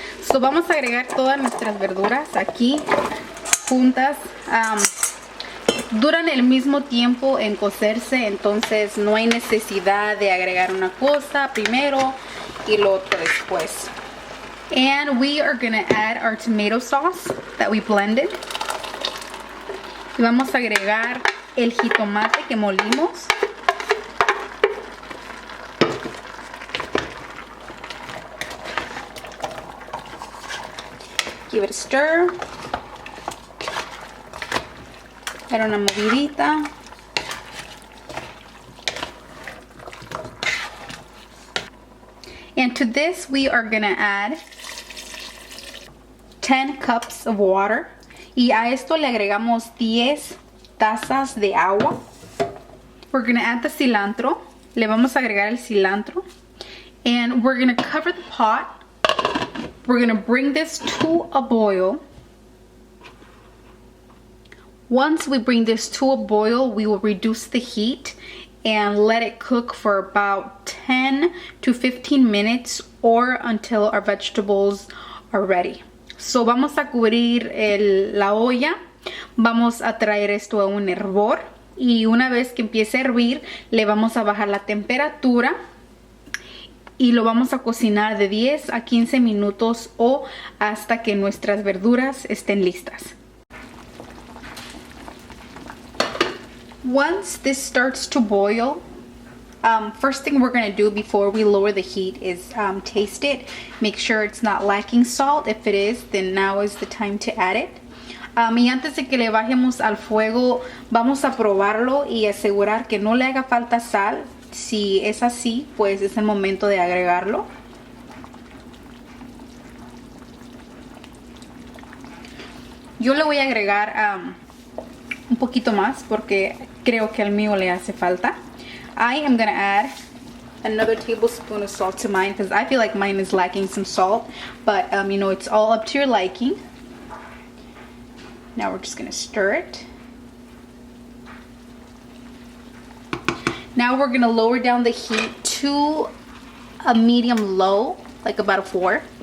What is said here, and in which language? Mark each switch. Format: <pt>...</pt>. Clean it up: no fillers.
<es>So vamos a agregar todas nuestras verduras aquí juntas. Duran el mismo tiempo en cocerse, entonces no hay necesidad de agregar una cosa primero y lo otro después.</es> <en>And we are gonna add our tomato sauce that we blended.</en> <es>Y vamos a agregar el jitomate que molimos.</es> <en>Give it a stir.</en> <es>Dar una movidita.</es> <en>And to this we are gonna add 10 cups of water.</en> <es>Y a esto le agregamos 10 tazas de agua.</es> <en>We're gonna add the cilantro.</en> <es>Le vamos a agregar el cilantro.</es> <en>And we're gonna cover the pot. We're gonna bring this to a boil. Once we bring this to a boil, we will reduce the heat and let it cook for about 10 to 15 minutes or until our vegetables are ready.</en> <es>So vamos a cubrir la olla. Vamos a traer esto a un hervor. Y una vez que empiece a hervir, le vamos a bajar la temperatura. Y lo vamos a cocinar de 10 a 15 minutos o hasta que nuestras verduras estén listas.</es> <en>Once this starts to boil, first thing we're going to do before we lower the heat is taste it. Make sure it's not lacking salt. If it is, then now is the time to add it.</en> <es>Y antes de que le bajemos al fuego, vamos a probarlo y asegurar que no le haga falta sal. Si es así, pues es el momento de agregarlo. Yo le voy a agregar un poquito más porque creo que al mío le hace falta.</es> <en>I am going to add another tablespoon of salt to mine because I feel like mine is lacking some salt. But, you know, it's all up to your liking. Now we're just going to stir it. Now we're going to lower down the heat to a medium low, like about a 4.</en>